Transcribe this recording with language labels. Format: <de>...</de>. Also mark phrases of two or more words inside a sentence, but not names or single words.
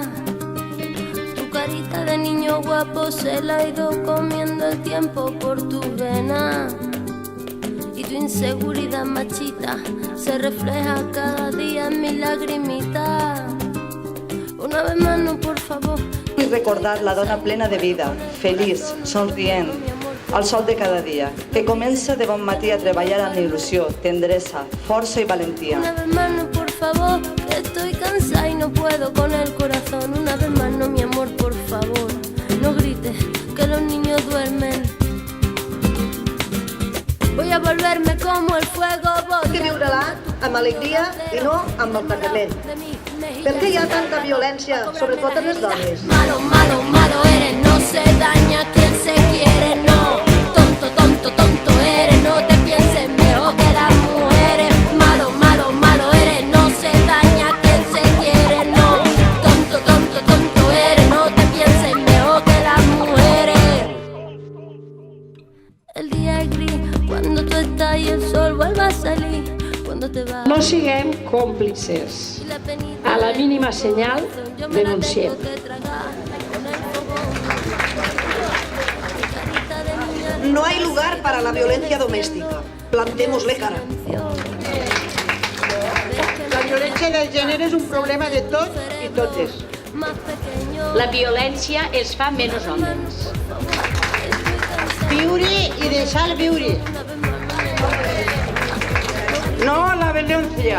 <es>Tu carita de niño guapo se la ha ido comiendo el tiempo por tus venas. Y tu inseguridad machita se refleja cada día en mis lagrimitas. Una vez más, no, por favor.</es> <ca>I recordar la dona plena de vida, feliç, somrient, al sol de cada dia, que comença de bon matí a treballar amb il·lusió, tendresa, força i valentia.</ca> <es>Una vez más, no, por favor, que estoy cansada y no puedo con el corazón. Una vez más, no, mi amor, por favor, no grites, que los niños duermen. Voy a volverme como el fuego. Hay que</es> <ca>viure-la amb alegria i no amb el tancament. Per què hi ha tanta violència, sobretot en les dones?</ca> <es>Malo, malo, malo eres, no se daña quien se quiere, no. Tonto, tonto, tonto eres, no te pienses mejor que las mujeres. Malo, malo, malo eres, no se daña quien se quiere, no. Tonto, tonto, tonto eres, no te pienses mejor que las mujeres. El día es gris, cuando tú estás y el sol vuelve a salir.</es> <ca>No siguem còmplices. A la mínima senyal, denunciem.</ca> <es>No hay lugar para la violencia doméstica. Plantémosle cara.</es> <ca>La violència de gènere és un problema de tots i totes. La violència els fa menys homes. Viure i deixar viure.</ca> <es>No a la violencia.</es>